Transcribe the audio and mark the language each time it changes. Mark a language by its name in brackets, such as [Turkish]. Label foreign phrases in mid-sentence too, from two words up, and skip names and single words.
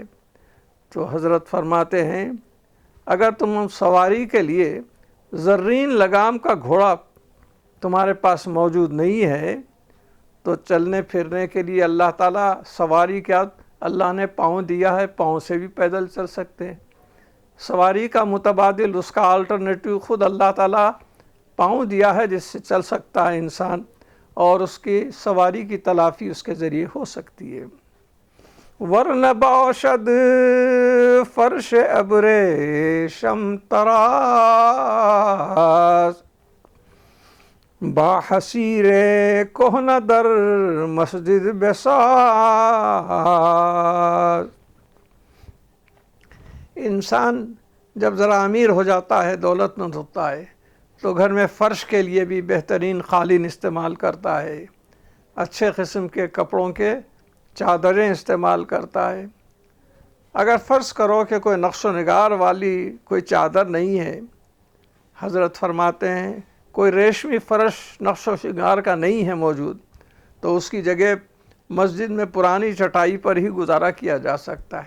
[Urdu] تو حضرت فرماتے ہیں اگر تم سواری کے لیے زرین لگام کا گھوڑا تمہارے پاس موجود نہیں ہے تو چلنے پھرنے کے لیے اللہ تعالیٰ سواری کیا اللہ نے پاؤں دیا ہے، پاؤں سے بھی پیدل چل سکتے ہیں۔ سواری کا متبادل، اس کا آلٹرنیٹو خود اللہ تعالیٰ پاؤں دیا ہے جس سے چل سکتا ہے انسان، اور اس کی سواری کی تلافی اس کے ذریعے ہو سکتی ہے۔ [Persian] ورنہ باشد فرش ابر شم تراز، با حسیر کہنہ در مسجد بساز۔ [Urdu] انسان جب ذرا امیر ہو جاتا ہے، دولت مند ہوتا ہے، تو گھر میں فرش کے لیے بھی بہترین قالین استعمال کرتا ہے، اچھے قسم کے کپڑوں کے چادریں استعمال کرتا ہے۔ اگر فرض کرو کہ کوئی نقش و نگار والی کوئی چادر نہیں ہے، حضرت فرماتے ہیں کوئی ریشمی فرش نقش و شنگار کا نہیں ہے موجود، تو اس کی جگہ مسجد میں پرانی چٹائی پر ہی گزارا کیا جا سکتا ہے۔